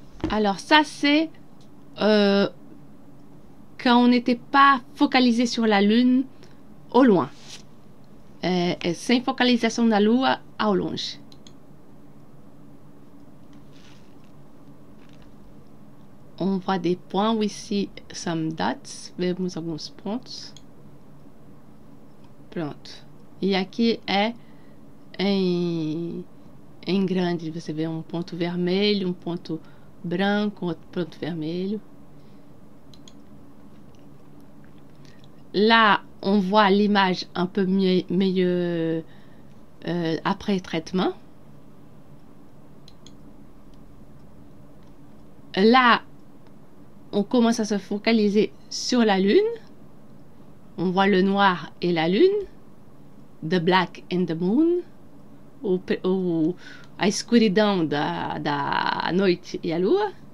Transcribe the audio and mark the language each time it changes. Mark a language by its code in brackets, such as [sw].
[fr] Alors ça c'est quand on n'était pas focalisé sur la Lune au loin. [pt] Sem focalização na Lua ao longe. [fr] On voit des points, [en] we see some dots. [pt] Vemos alguns pontos. Pronto. E aqui é em grande. Você vê um ponto vermelho, um ponto branco, outro ponto vermelho. [fr] Là, on voit l'image un peu mieux après traitement. Là, on commence à se focaliser sur la Lune. On voit le noir et la Lune. [en] The black and the moon. [pt] A escuridão da noite e a lua.